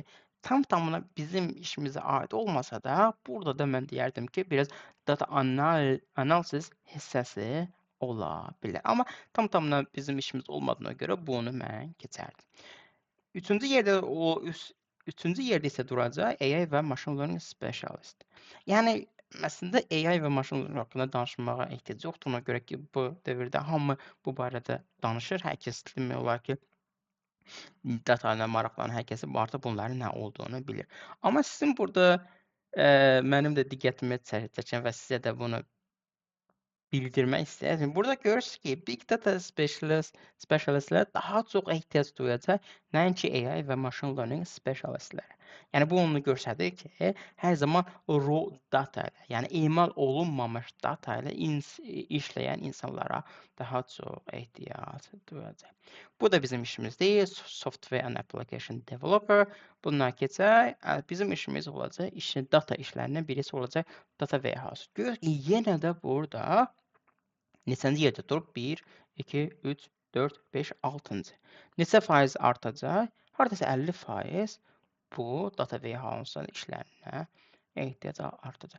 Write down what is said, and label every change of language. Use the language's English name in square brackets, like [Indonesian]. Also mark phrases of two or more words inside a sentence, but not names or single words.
[Azerbaijani] Tamına bizim işimizə aid olmasa da, burada da mən deyərdim ki, biraz [English] data analysis [Azerbaijani] hissəsi ola bilər. Amma tamına bizim işimiz olmadığına görə bunu mən keçərdim. Üçüncü yerdə isə duracaq AI və [English] machine learning specialist. [Azerbaijani] Yəni əslində AI və [English] machine learning [Azerbaijani] haqqında danışmağa ehtiyac yoxdur. Ona görə ki, bu dövrdə hamı bu barədə danışır. Hər kəs demək olar ki, data ilə maraqlanan hər kəs artıq bunların nə olduğunu bilir. Amma sizin burada mənim də diqqətimi çəkən və sizə də bunu bildirmək istəyirəm. Burada görürsünüz ki, [English] big data specialistlər [Azerbaijani] daha çox ehtiyac duyacaq, nəinki AI və [English] machine learning specialistlər. [Azerbaijani] Yəni bu onu göstərir ki, hər zaman [English] raw data [Azerbaijani] ilə, yəni emal olunmamış data ilə işləyən insanlara daha çox ehtiyac duyacaq. Bu da bizim işimiz deyil. [English] Software and application developer. [Azerbaijani] Bundan keçək. Bizim işimiz olacaq, data işlərindən birisi olacaq [English] data warehouse. [Azerbaijani] Görürük ki, yenə də burada neçənci yerdə durub? 1, 2, 3, 4, 5, 6-cı. Neçə faiz artacaq? Hardasa 50% bu [English] data warehouse- [Azerbaijani] un işlərinə ehtiyac artacaq.